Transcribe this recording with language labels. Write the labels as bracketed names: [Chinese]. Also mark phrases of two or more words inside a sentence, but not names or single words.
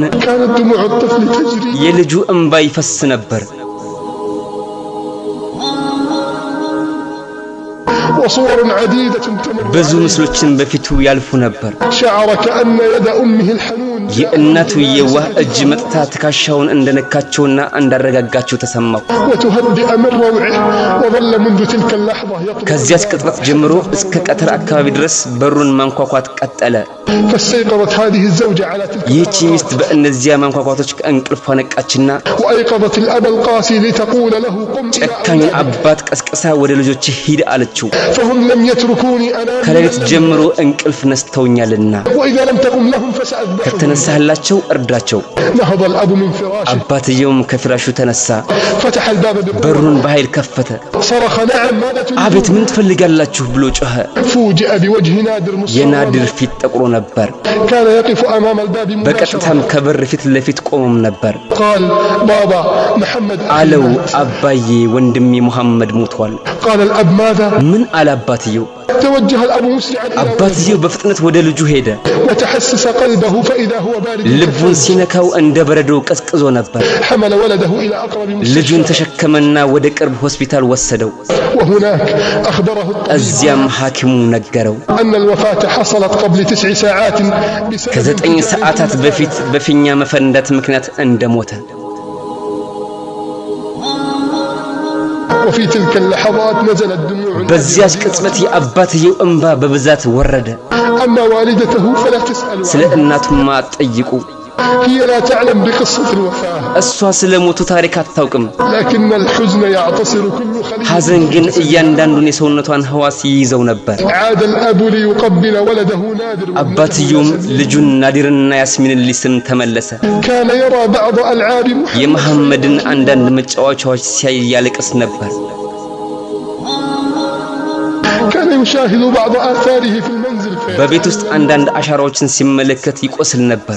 [Arabic] كانت دموع الطفل تجري. [Amharic] የልጁ እንባ ይፈስ ነበር። [Arabic] وصور عديدة تمر. [Amharic] ብዙ ምስሎችን በፊቱ ያልፉ ነበር። [Arabic] شعر كأن يد أمه الحنون [Amharic] የእናቱ የዋህ እጅ መጥታ ትከሻውን እንደነካቸውና እንዳረጋጋቸው ተሰማው። [Arabic] وتهدئ من روعه. وظل منذ تلك اللحظة يطلب. [Amharic] ከዚያስ ቅጽበት ጀምሮ እስከ ቀትር አካባቢ ድረስ በሩን ማንኳኳት ቀጠለ። [Arabic] فاستيقظت هذه الزوجة على تلك. [Amharic] ይህች ሚስት በእነዚያ ማንኳኳቶች ከእንቅልፏ ነቃችና [Arabic] وأيقظت الأب القاسي لتقول له قم إلى [Amharic] ጨካኙን አባት ቀስቅሳ ወደ ልጆች ሂድ አለችው። [Arabic] فهم لم يتركوني أنام. [Amharic] ከሌሊት ጀምሮ እንቅልፍ ነስተውኛልና [Arabic] وإذا لم تقم لهم فسأذبحهم. [Amharic] ከተነሳህላቸው እርዳቸው። [Arabic] نهض الأب من فراشه. [Amharic] አባትየውም ከፍራሹ ተነሳ። [Arabic] فتح الباب بقوة. [Amharic] በሩን በኃይል ከፈተ። [Arabic] صرخ نعم ماذا تريدون؟ [Amharic] አቤት ምን ትፈልጋላችሁ ብሎ ጮኸ። [Arabic] فوجئ بوجه نادر مصفرا. [Amharic] የናዲር ፊት ጠቁሮ ነበር። [Arabic] كان يقف أمام الباب مباشرة. [Amharic] በቀጥታም ከበር ፊት ለፊት ቆሞም ነበር። [Arabic] قال بابا محمد [Amharic] አለው አባዬ ወንድሜ መሐመድ ሞቷል። [Arabic] قال الأب ماذا؟ [Amharic] ምን አለ አባትየው? [Arabic] توجه الأب مسرعا إلى [Amharic] አባትየው በፍጥነት ወደ ልጁ ሄደ። [Arabic] وتحسس قلبه فإذا هو بارد. [Amharic] ልቡን ሲነካው እንደ በረዶ ቀዝቅዞ ነበር። [Arabic] حمل ولده إلى أقرب [Amharic] ልጁን [Arabic] مستشفى. [Amharic] ተሸከመና ወደ ቅርብ ሆስፒታል ወሰደው። [Arabic] وهناك أخبره الطبيب [Amharic] እዚያም ሐኪሙ ነገረው [Arabic] أن الوفاة حصلت قبل 9 ساعات بسبب [Amharic] ከ9 ሰዓታት በፊት በፊኛ መፈንዳት ምክንያት እንደሞተ። [Arabic] وفي تلك اللحظات نزلت دموع. [Amharic] በዚያች ቅጽበት የአባትየው እንባ በብዛት ወረደ። [Arabic] أما والدته فلا تسأل [Amharic] ስለ እናቱማ አትጠይቁ። [Arabic] هي لا تعلم بقصة الوفاة. [Amharic] እሷ ስለ ሞቱ ታሪክ አታውቅም። [Arabic] لكن الحزن يعتصر كل خلية. [Amharic] ሐዘን ግን እያንዳንዱን የሰውነቷን ህዋስ ይይዘው ነበር። [Arabic] عاد الأب ليقبل ولده نادر. [Amharic] አባትየውም ልጁን ናዲርና ያስሚንን ሊስም ተመለሰ። [Arabic] كان يرى بعض ألعاب محمد. [Amharic] የመሐመድን አንዳንድ መጫወቻዎች ሲያይ ያለቅስ ነበር። [Arabic] كان يشاهد بعض آثاره في المنزل. [Amharic] በቤት ውስጥ አንዳንድ አሻራዎችን ሲመለከት ይቆስል ነበር።